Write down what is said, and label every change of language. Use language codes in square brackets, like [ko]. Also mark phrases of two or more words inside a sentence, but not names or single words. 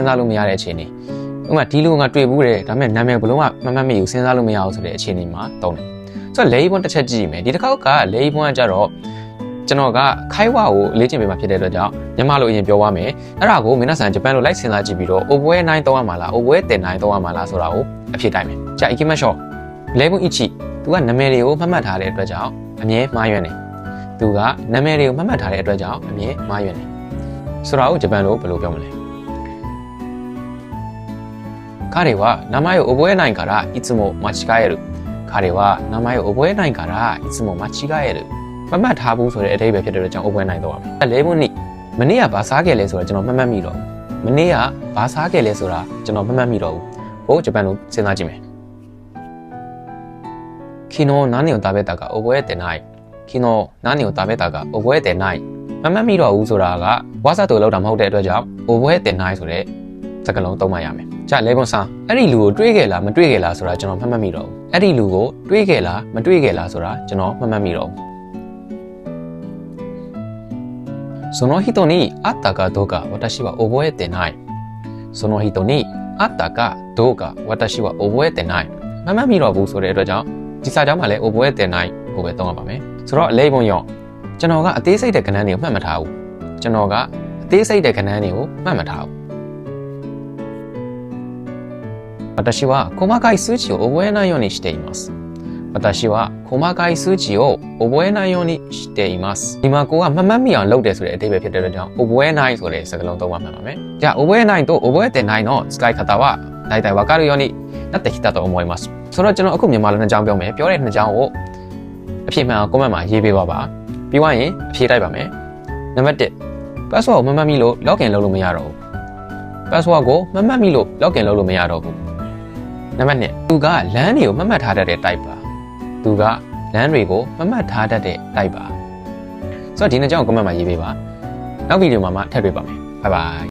[my] စားလို့မရတဲ့အခြေအနေဥပမာဒီလူကတွေ့ဘူးတယ်ဒါပေမဲ့နာမည်ဘယ်လို့မှမမှတ်မိဘူးစဉ်းစားလို့မရအောင်ဆိုတဲ့အခြေအနေမှာသုံးတယ်ဆိုတော့လေဘွန်းတစ်ချက်ကြည့်မယ်ဒီတစ်ခေါက်ကလေဘွန်းကကြတော့ကျွန်တော်ကခိုင်းဝါကိုလေ့ကျင့်ပေးမှာဖြစ်တဲ့အတွက်ကြောင့်မြန်မာလိုအရင်ပြောရမယ်အဲ့ဒါကိုမင်းတို့ဆန်ဂျပန်လိုလိုက်စဉ်းစားကြည့်ပြီးတော့ Oboe 9သုံးရမှာလား Oboe 10 9သုံးရမှာလားဆိုတာကိုအဖြစ်တိုင်းမယ်ကြာ ikimasho လေဘွန်း ichi သူကနာမည်တွေကိုမှတ်မှတ်ထားတဲ့အတွက်ကြောင့်အမြဲမှားယွင်းတယ်သူကနာမည်တွေကိုမှတ်မှတ်ထားတဲ့အတွက်ကြောင့်အမြဲမှားယွင်းတယ်ဆိုတာကိုဂျပန်လိုဘယ်လိုပြောမလဲ [ja] 彼は名前を覚えないからいつも間違える彼は名前を覚えないからいつも間違える [my] မမှတ်ထားဘူးဆိုတဲ့အဓိပ္ပာယ်ဖြစ်တဲ့အတွက်ကြောင့် Oboe 9တော့ပါမယ်လေဘုန်းနိမနေ့ကဘာစားခဲ့လဲဆိုတာကျွန်တော်မှတ်မိတော့ဘူးမနေ့ကဘာစားခဲ့လဲဆိုတာကျွန်တော်မှတ်မိတော့ဘူးဟိုဂျပန်လိုစဉ်းစားကြည့်မယ် [ja] 昨日何を食べたか覚えてない昨日何を食べたか覚えてない [my] မမှတ်မိတော့ဘူးဆိုတာကဝါစာတူလောက်တာမဟုတ်တဲ့အတွက်ကြောင့် Oboe 10 9ဆိုတဲ့စကားလုံးသုံးမှရမယ်။ကြာလေဘွန်ဆာအဲ့ဒီလူကိုတွေးခဲ့လားမတွေးခဲ့လားဆိုတာကျွန်တော်မှတ်မိတော့ဘူး။အဲ့ဒီလူကိုတွေးခဲ့လားမတွေးခဲ့လားဆိုတာကျွန်တော်မှတ်မိတော့ဘူး။ [ja] その人に会ったかどうか私は覚えてない。その人に会ったかどうか私は覚えてない。 [my] မှတ်မိတော့ဘူးဆိုတဲ့အတွက်ကြောင့်ဒီစာကြောင်းမှာလည်း Oboe 10 9ကိုပဲသုံးရပါမယ်။ဆိုတော့လေဘွန်ရောကျွန်တော်ကအသေးစိတ်တဲ့ကဏ္ဍတွေကိုမှတ်မထားဘူး။ကျွန်တော်ကအသေးစိတ်တဲ့ကဏ္ဍတွေကိုမှတ်မထားဘူး။ [ja] 私は細かい数値を覚えないようにしています。私は細かい数値を覚えないようにしています。 [my] ဒီမှာကိုကမမှတ်မိအောင်လုပ်တယ်ဆိုတဲ့အဓိပ္ပာယ်ဖြစ်တဲ့အတွက်ကြောင့် Oboe 9ဆိုတဲ့စကားလုံးသုံးမှတ်ပါမယ်။ [ja] じゃあ Oboe 9と Oboe 10 9の使い方は大体わかるようになってきたと思います。 [my] ဆိုတော့ကျွန်တော်အခုမြန်မာလိုနှစ်ကြောင်းပြောမယ်။ပြောတဲ့နှစ်ကြောင်းကိုအဖြစ်မှန်ကွန်မန့်မှာရေးပေးပါပါ။ပြီးွားရင်အဖြေတိုက်ပါမယ်။နံပါတ်1 password ကိုမမှတ်မိလို့ login လုပ်လို့မရတော့ဘူး။ password ကိုမမှတ်မိလို့ login လုပ်လို့မရတော့ဘူး။နံပါတ်2သူကလမ်းတွေကိုမှတ်မှတ်ထားတတ်တဲ့ type ပါသူကလမ်းတွေကိုမှတ်မှတ်ထားတတ်တဲ့ type ပါဆိုတော့ဒီနှစ်ကြောင်း comment မှာရေးပေးပါနောက်ဗီဒီယိုမှာမှထပ်တွေ့ပါမယ် [en] bye bye